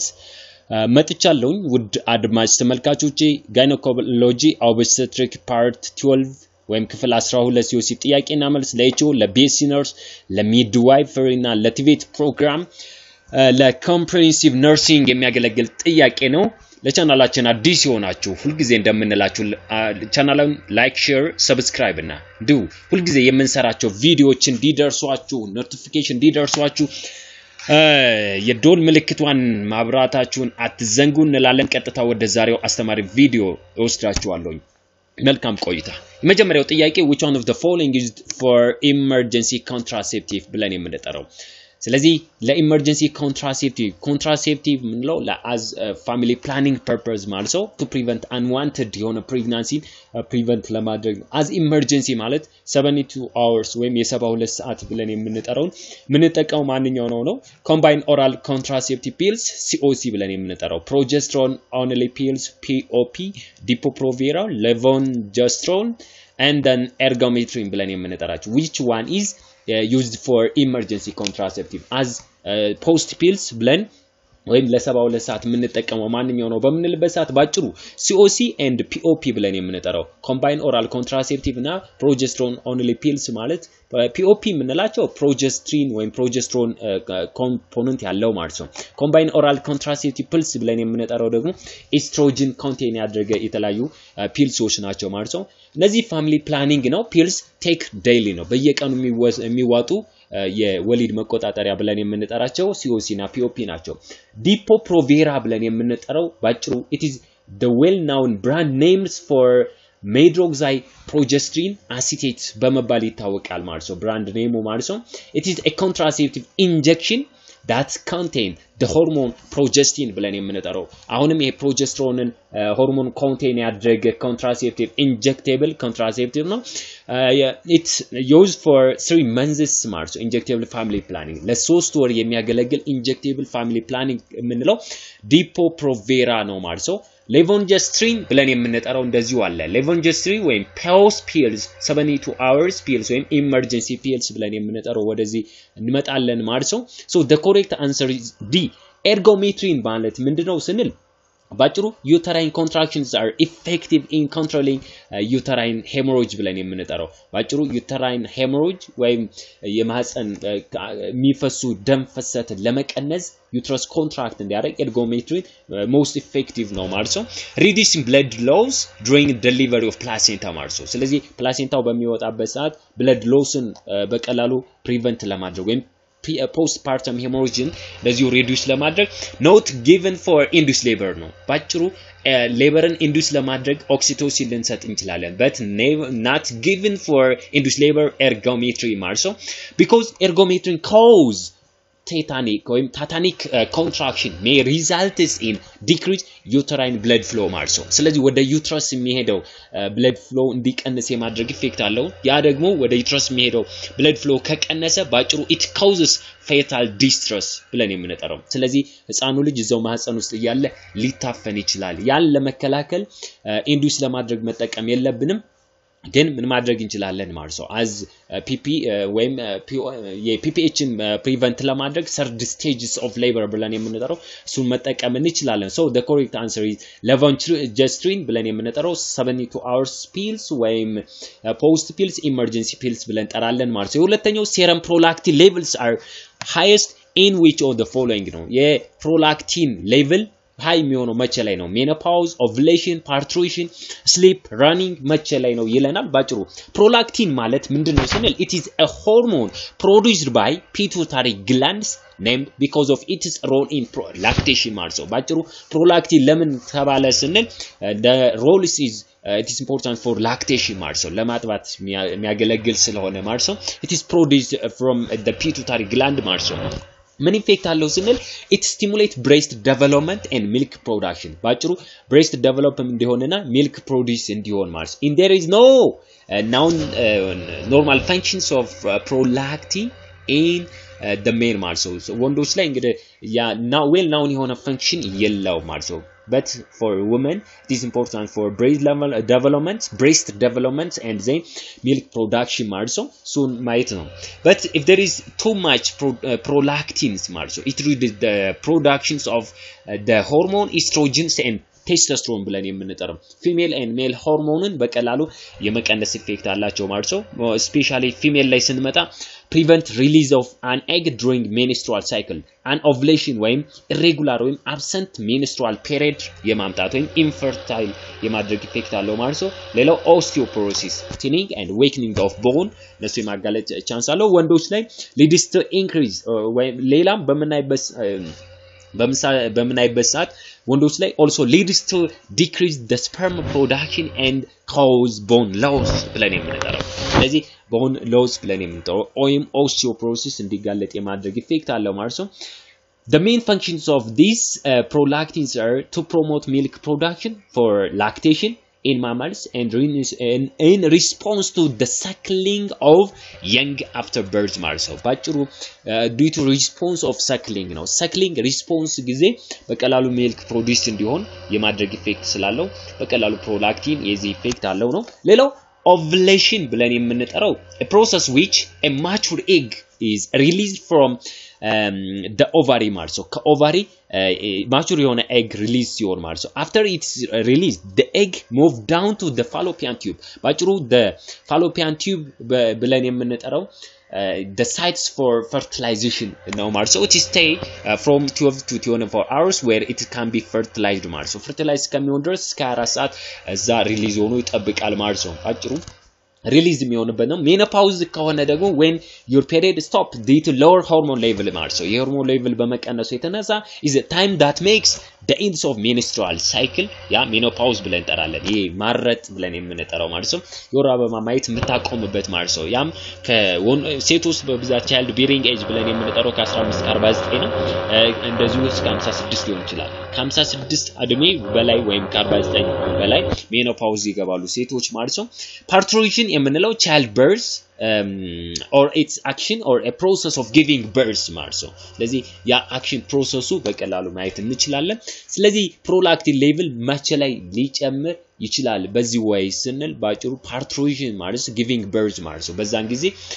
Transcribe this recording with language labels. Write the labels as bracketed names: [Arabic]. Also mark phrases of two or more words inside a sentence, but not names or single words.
[Amharic] መጥቻለሁ። ውድ አድማጭ ተመልካቾች [English] gynecology obstetric [Amharic] ፓርት 12 ወይም ክፍል 12 COC ጥያቄና መልስ ለኤችኦ ለቤሲነርስ ለሚድዋይፈሪ እና ለቲቬት ፕሮግራም [English] for comprehensive nursing [Amharic] የሚያገለግል ጥያቄ ነው። ለቻናላችን አዲስ ሆናችሁ ሁሉ ጊዜ እንደምንላችሁ ቻናሉን [English] like share subscribe [Amharic] እና ዱ ሁሉ ጊዜ የምንሰራቸው ቪዲዮዎች እንዲደርሷችሁ ኖቲፊኬሽን እንዲደርሷችሁ የዶል ምልክቷን ማብራታችሁን አትዘንጉ እንላለን። ቀጥታ ወደ ዛሬው አስተማሪ ቪዲዮ ወስዳችኋለሁ። መልካም ቆይታ። የመጀመሪያው ጥያቄ [English] which one of the following is for emergency contraceptive [Amharic] ብለን የምንጠራው ስለዚህ ለኢመርጀንሲ contraceptive ምንለው ለአዝ [English] family planning purpose [Amharic] ማለት ነው [English] to prevent unwanted [Amharic] የሆነ [English] pregnancy prevent ለማድረግ as emergency ማለት 72 hours [Amharic] ወይም የ72 ሰዓት ብለን የምንጠራው ምንጠቀመው ማንኛው ነው [English] combined oral contraceptive pills COC [Amharic] ብለን የምንጠራው [English] progesterone only pills POP depo-provera levonorgestrone and [Amharic] then ergometrin ብለን የምንጠራቸው [English] which one is used for emergency contraceptive as post pills [Amharic] ብለን ወይም ለ72 ሰዓት የምንጠቀመው ማንኛው ነው በምንልበት ሰዓት ባጭሩ [English] COC and POP [Amharic] ብለን የምንጠራው [English] combined oral contraceptive [Amharic] እና [English] progesterone only pills [Amharic] ማለት POP የምንላቸው progesterone ወይም [English] progesterone component [Amharic] ያለው ማለት ነው። [English] combined oral contraceptive pills [Amharic] ብለን የምንጠራው ደግሞ [English] estrogen contain [Amharic] ያደረገ የተለያዩ ፒልሶች ናቸው ማለት ነው። እነዚህ [English] family planning [Amharic] ነው [English] pills take daily [Amharic] ነው በየቀኑ የሚዋጡ የወሊድ መቆጣጠሪያ ብለን የምንጠራቸው COC እና POP ናቸው። depo-provera ብለን የምንጠራው ባጭሩ [English] it is the well known brand names for medroxyprogesterone acetate [Amharic] በመባል ይታወቃል ማለት ነው። [English] brand name [Amharic] ማለት ነው [English] it is a contraceptive injection that contain the hormone progesterone [Amharic] ብለን የምንጠራው አሁንም ይሄ [English] progesterone hormone contain [Amharic] ያደረገ [English] contraceptive injectable contraceptive [Amharic] ነው። [English] it's used for 3 months [Amharic] ማለት ነው injectable [English] family planning [Amharic] ለ3 ወር የሚያገለግል [English] injectable family planning [Amharic] የምንለው depo-provera ነው ማለት ነው። levonorgestrone ብለን የምንጠራው እንደዚሁ አለ levonorgestrone ወይም [English] post pills 72 hours pills [Amharic] ወይም [English] emergency pills [Amharic] ብለን የምንጠራው ወደዚህ እንመጣለን ማለት ነው። [English] so the correct answer is D ergometrin [Amharic] ማለት ምንድነው ስንል ባጭሩ [English] uterine contractions are effective in controlling uterine hemorrhage [Amharic] ብለን የምንጠራው ባጭሩ [English] uterine hemorrhage [Amharic] ወይም የማህፀን የሚፈሱ ደም ፍሰት ለመቀነስ [English] uterus contract [Amharic] እንዲያደርግ [English] ergometrin most effective [Amharic] ነው ማለት ነው። [English] reducing blood loss during delivery of placenta [Amharic] ማለት ነው። ስለዚህ ፕላሴንታው በሚወጣበት ሰዓት [English] blood loss [Amharic] ን በቀላሉ prevent ለማድረግ ወይም [English] postpartum hemorrhage [Amharic] ለዚሁ reduce ለማድረግ [English] not given for induced labor [Amharic] ነው ባጭሩ laborን induce ለማድረግ oxytocin ልንሰጥ እንችላለን [English] but not given for induced labor ergometrin [Amharic] ማለት ነው [English] because ergometrin cause tetanic contraction may result in decreased uterine blood flow [Amharic] ማለት ነው። ስለዚህ ወደ ዩትረስ የሚሄደው [English] blood flow [Amharic] እንዲቀንስ የማድረግ ኢፌክት አለው። ያ ደግሞ ወደ ዩትረስ የሚሄደው [English] blood flow [Amharic] ከቀነሰ ባጭሩ [English] it causes fetal distress [Amharic] ብለን የምንጠራው ስለዚህ ህፃኑ ልጅ እዛው ማህፀን ውስጥ እያለ ሊታፈን ይችላል። ያን ለመከላከል ኢንዱስ ለማድረግ መጠቀም የለብንም ግን ምን ማድረግ እንችላለን ማለት ነው as pp ወይም የpphን prevent ለማድረግ [English] third stages of labor [Amharic] ብለን የምንጠራው እሱን መጠቀም እንችላለን። [English] so the correct answer is levonorgestrone [Amharic] ብለን የምንጠራው [English] 72 hours pills [Amharic] ወይም [English] post pills emergency pills [Amharic] ብለን ጠራለን ማለት ነው። ሁለተኛው [English] serum prolactin levels are highest in which of the following [Amharic] ነው [English] prolactin level high [Amharic] የሚሆነው መቼ ላይ ነው [English] menopause ovulation parturition sleep running [Amharic] መቼ ላይ ነው ይለናል። ባጭሩ prolactin ማለት ምንድነው ስንል [English] it is a hormone produced by pituitary glands named because of its role in lactation [Amharic] ማለት ነው። ባጭሩ [English] prolactin [Amharic] ለምን ተባለ ስንል [English] the role is it is important for lactation [Amharic] ማለት ነው ለማጥባት የሚያገለግል ስለሆነ ማለት ነው [English] it is produced from the pituitary gland [Amharic] ማለት ነው። ምን ኢፌክት አለው ስንል [English] it stimulate breast development and milk production [Amharic] ባጭሩ [English] breast development [Amharic] እንዲሆንና [English] milk produce [Amharic] እንዲሆን ማለት [English] in there is no normal functions of prolactin in the male [Amharic] ማለት ወንዶች ላይ እንግዲህ ያ [English] well known [Amharic] የሆነ function የለው ማለት [English] but for women it is important for breast development and then milk production [Amharic] ማለት ነው [English] soon [Amharic] ማየት ነው [English] but if there is too much prolactins [Amharic] ማለት ነው [English] it reduces the productions of the hormone estrogens and testosterone [Amharic] ብለን የምንጠራው [English] female and male [Amharic] hormoneን በቀላሉ የመቀነስ ኢፌክት አላቸው ማለት ነው especially female ላይ ስንመጣ [English] prevent release of an egg during menstrual cycle [Amharic] an ovulation ወይም [English] irregular ወይም absent menstrual period [Amharic] የማምጣት ወይም infertile የማድረግ ኢፌክት አለው ማለት ነው ሌላው osteoporosis [English] thinning and weakening of bone [Amharic] ነሱ የማጋለጥ ቻንስ አለው ወንዶች ላይ [English] leads to increase [Amharic] ወይም ሌላም በምናይበት ሰዓት ወንዶች ላይ [English] also leads to decrease the sperm production and cause bone loss [Amharic] ብለን የምንጠራው ስለዚህ [English] bone loss [Amharic] ብለን የምንጠራው ወይም [English] osteoporosis [Amharic] እንዲጋለጥ የማድረግ ኢፌክት አለው ማለት ነው [English] The main functions of these prolactins are to promote milk production for lactation in mammals and in response to the suckling of young after birth also [Amharic] ባጭሩ [English] due to response of suckling ነው suckling response [Amharic] ጊዜ በቀላሉ [English] milk produce [Amharic] እንዲሆን የማድረግ ኢፌክት ስላለው በቀላሉ prolactin የዚህ ኢፌክት አለው ነው ሌላው ovulation ብለን የምንጠራው [English] a process which a mature egg is released from the ovary [Amharic] ማለት ነው ከኦቫሪ mature የሆነ egg release ሲሆን ማለት ነው [English] after it's released the egg move down to the fallopian tube [Amharic] ባጭሩ the [English] fallopian tube [Amharic] ብለን የምንጠራው [English] the sites for fertilization [Amharic] ነው ማለት ነው [English] it stay from 12 to 24 hours where it can be fertilized [Amharic] ማለት ነው [English] fertilize [Amharic] ከሚሆን ድረስ እስከ 4 ሰዓት እዛ ሪሊዝ ሆኖ ይጠብቃል ማለት ነው ባጭሩ release የሚሆንበት ነው menopause ከሆነ ደግሞ [English] when your period stop due to lower hormone level [Amharic] ማለት ነው የሆርሞን ሌቭል በመቀነሱ የተነሳ [English] is a time that makes the ends of menstrual cycle [Amharic] ያ menopause ብለን እንጠራለን ይሄ ማረጥ ብለን የምንጠራው ማለት ነው የወር አበባ ማየት የምታቆምበት ማለት ነው ያም ሴቶች በብዛት [English] child bearing age [Amharic] ብለን የምንጠራው ከ15 እስከ 49 ነው እንደዚሁ እስከ 56 ሊሆን ይችላል ከ56 እድሜ በላይ ወይም ከ49 በላይ menopause ይገባሉ ሴቶች ማለት ነው parturition የምንለው [English] childbirth or its action or a process of giving birth [Amharic] ማለት ነው ስለዚህ ያ action processሱ በቀላሉ ማየት እንችላለን ስለዚህ [English] prolactin level [Amharic] መቼ ላይ ሊጨምር ይችላል በዚህ ወይ ስንል ባጭሩ parturition ማለት [English] giving birth [Amharic] ማለት ነው በዛን ጊዜ